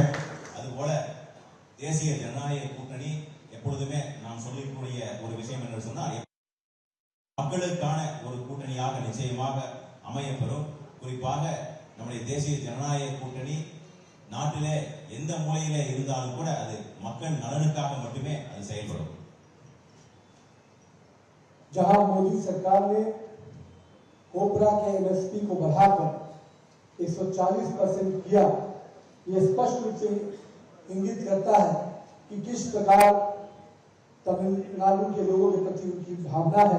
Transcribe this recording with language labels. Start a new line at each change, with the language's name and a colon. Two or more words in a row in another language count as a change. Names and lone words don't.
Tamil: அதுபோல தேசிய ஜனநாயக கூட்டணி எப்பொழுதுமே நாம் சொல்லக்கூடிய ஒரு விஷயம் என்று சொன்னால், மக்களுக்கான ஒரு கூட்டணியாக நிச்சயமாக அமையப்பெறும். குறிப்பாக நம்முடைய தேசிய ஜனநாயக கூட்டணி நாட்டிலே எந்த மூலையிலே இருந்தாலும் கூட அது மக்கள் நலனுக்காக மட்டுமே அது செயல்படும்.
Hindi: जहां मोदी सरकार ने कोबरा के एमएसपी को बढ़ाकर 140% किया, ये स्पष्ट रूप से इंगित करता है कि किस प्रकार तमिलनाडु के लोगों के प्रति उनकी भावना है।